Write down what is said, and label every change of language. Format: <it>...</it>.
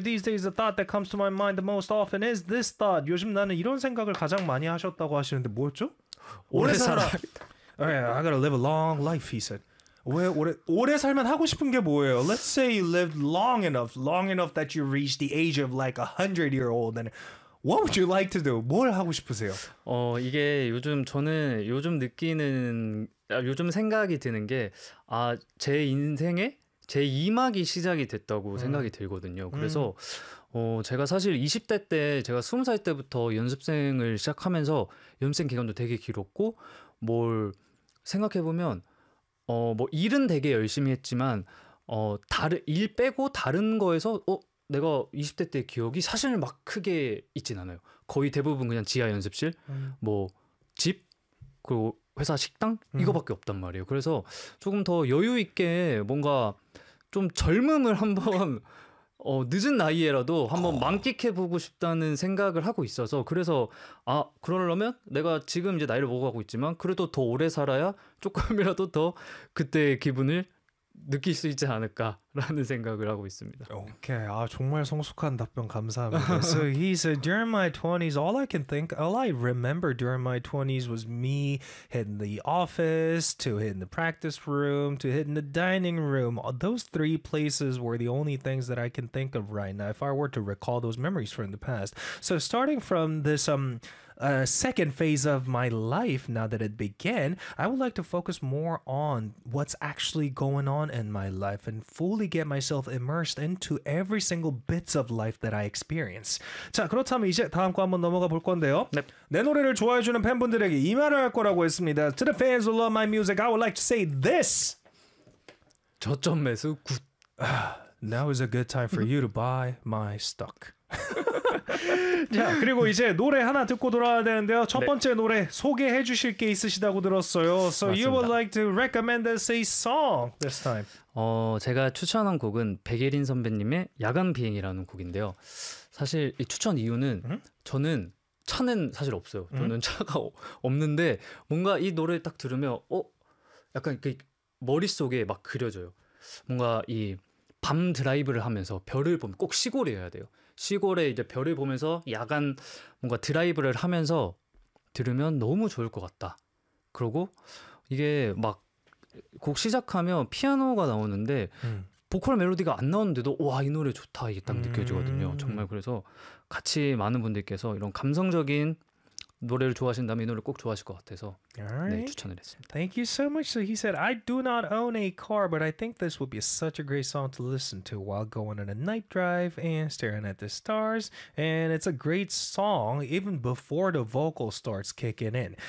<en>These days, the thought that comes to my mind the most often is this thought.</en> <ko>요즘 나는 이런 생각을 가장 많이 하셨다고 하시는데 뭐였죠? 오래 살아.</ko> <en>All right, I gotta live a long life, he said.</en> <ko>오래 살면 하고 싶은 게 뭐예요?</ko> <en>Let's say you lived long enough that you reached the age of like 100 year old. And what would you like to do?</en> <ko>뭘 하고 싶으세요? 이게 요즘 저는 요즘 느끼는 요즘 생각이 드는 게 아, 제 인생에 제 2막이 시작이 됐다고 생각이 들거든요. 그래서 제가 사실 20대 때 제가 20살 때부터 연습생을 시작하면서 연습생 기간도 되게 길었고 뭘 생각해보면 뭐 일은 되게 열심히 했지만 다른 일 빼고 다른 거에서 내가 20대 때 기억이 사실 막 크게 있진 않아요. 거의 대부분 그냥 지하 연습실, 뭐 집, 그리고 회사 식당 이거밖에 없단 말이에요. 그래서 조금 더 여유 있게 뭔가 좀 젊음을 한번 늦은 나이에라도 한번 만끽해보고 싶다는 생각을 하고 있어서 그래서 아 그러려면 내가 지금 이제 나이를 먹어가고 있지만 그래도 더 오래 살아야 조금이라도 더 그때의 기분을 느낄 수 있지 않을까라는 생각을 하고 있습니다. 오케이. 아 정말 성숙한 답변 감사합니다.</ko> <en>So he said during my 20s all I can think all I remember during my 20s was me hitting the office to hitting the practice room to hitting the dining room. Those three places were the only things that I can think of right now if I were to recall those memories from the past. So starting from this second phase of my life, now that it began, I would like to focus more on what's actually going on in my life and fully get myself immersed into every single bits of life that I experience.</en> <ko>자, 그렇다면 이제 다음 거 한번 넘어가 볼 건데요. 네. 내 노래를 좋아해 주는 팬분들에게 이 말을 할 거라고 했습니다.</ko> <en>To the fans who love my music, I would like to say this.</en> <ko>저점 매수 굿.</ko> <en>Now is a good time for you to buy my stock.</en> <ko>자 그리고 이제 노래 하나 듣고 돌아와야 되는데요. 첫 번째 네. 노래 소개해 주실 게 있으시다고 들었어요.</ko> <en>So</en> <ko>맞습니다.</ko> <en>You would like to recommend us a song this time.</en> <ko>제가 추천한 곡은 백예린 선배님의 야간 비행이라는 곡인데요. 사실 이 추천 이유는 저는 차는 사실 없어요. 저는 차가 없는데 뭔가 이 노래 딱 들으면 약간 그 머릿속에 막 그려져요. 뭔가 이 밤 드라이브를 하면서 별을 보면 꼭 시골에 해야 돼요. 시골에 이제 별을 보면서 야간 뭔가 드라이브를 하면서 들으면 너무 좋을 것 같다. 그리고 이게 막 곡 시작하면 피아노가 나오는데 보컬 멜로디가 안 나오는데도 와 이 노래 좋다 이게 딱 느껴지거든요. 정말 그래서 같이 많은 분들께서 이런 감성적인 노래를 좋아하신다면 이 노래를 꼭 좋아하실 것 같아서</ko> <en>Alright.</en> <ko>네, 추천을 했습니다.</ko> <en>Thank you so much. So he said, I do not own a car, but I think this would be such a great song to listen to while going on a night drive and staring at the stars. And it's a great song even before the vocal starts kicking in.</en>